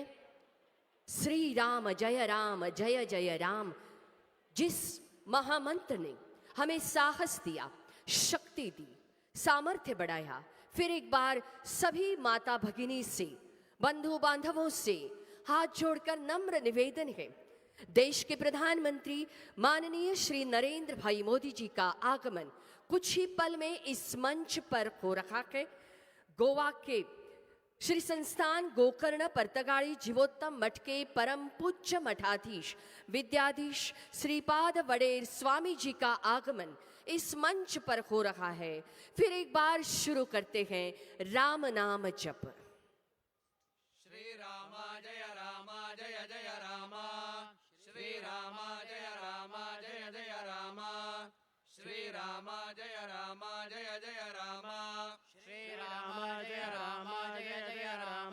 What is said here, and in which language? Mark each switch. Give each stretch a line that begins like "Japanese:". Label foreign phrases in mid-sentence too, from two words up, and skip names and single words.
Hindi: श्री राम जय राम, जिस महामंत्र ने हमें साहस दिया, शक्ति दी, सामर्थ्य बढ़ाया, फिर एक बार सभी माता भगिनी से, बंधु बांधवों से हाथ जोड़कर नम्र निवेदन है। देश के प्रधानमंत्री माननीय श्री नरेंद्र भाई मोदी जी का आगमन कुछ ही पल में इस मंच पर हो रहा है। गोवा के श्री संस्थान गोकर्ण पर्तगाड़ी जीवोत्तम मठ के परम पूज्य मठाधीश विद्याधीश श्रीपाद वडेर स्वामी जी का आगमन इस मंच पर हो रहा है। फिर एक बार शुरू करते हैं राम नाम जप। श्री राम जय जय राम, श्री राम जय जय राम, श्री राम जय जय राम, श्री राम जय राम जय जय राम